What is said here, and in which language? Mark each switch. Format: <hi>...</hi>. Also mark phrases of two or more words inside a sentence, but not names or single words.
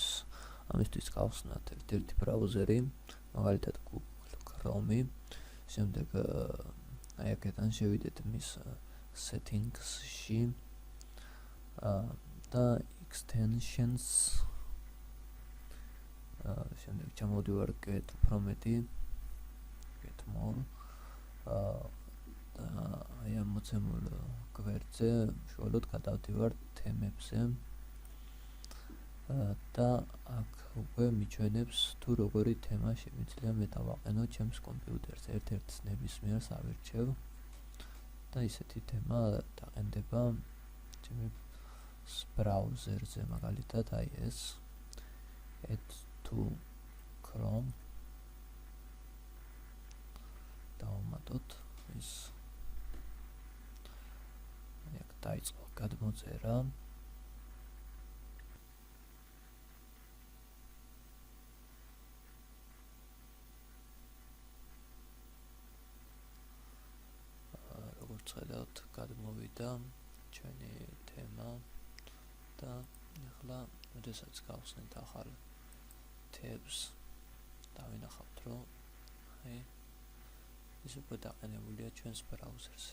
<ka>ამისთვის გავხსნათ ერთ-ერთი ბრაუზერი, მაგალითად Google Chrome. შემდეგ აი აქედან შევიდეთ მის settings-ში და extensions. შემდეგ ჩამოვდივარ</ka> <en>get from get more.</en> <ka>აი ამ მოცემულ გვერდზე უშუალოდ გადავდივარ თემებზე და აქ უკვე მიჩვენებს თუ როგორი თემა შემიძლია მე დავაყენო ჩემს კომპიუტერზე. ერთ-ერთ ნებისმიერს ავირჩევ და ისეთი თემა დაყენდება ჩემი ბრაუზერზე, მაგალითად აი ეს</ka> <en>add to Chrome.</en> <ka>დავამატოთ ის აქ დაიწყო გადმოწერა. როგორც ხედავთ, გადმოვიდა ჩვენი თემა და ახლა როდესაც გავხსნით ახალ tabs დავინახავთ, რომ აი ის უკვე დაყენებულია ჩვენს ბრაუზერზე.</ka>